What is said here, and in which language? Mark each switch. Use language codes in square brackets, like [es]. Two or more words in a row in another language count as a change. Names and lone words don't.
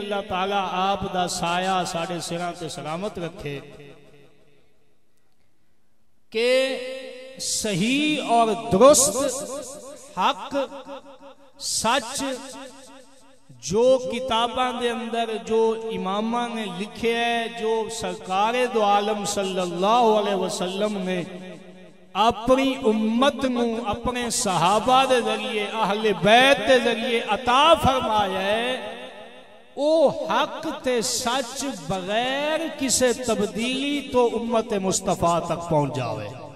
[pa] اللہ تعالیٰ آپ دا سایہ ساڈے سراں تے سلامت رکھے کے صحیح اور درست حق سچ جو کتاباں دے اندر جو اماماں نے لکھے ہے، جو سرکارِ دو عالم [ar] صلى الله عليه وسلم [pa] نے اپنی امت نوں اپنے صحابہ دے ذریعے اہلِ بیت دے ذریعے عطا فرمایا ہے، او حق تے سچ بغیر کسے تبدیلی تو امتِ مصطفیٰ تک پہنچ جاوے.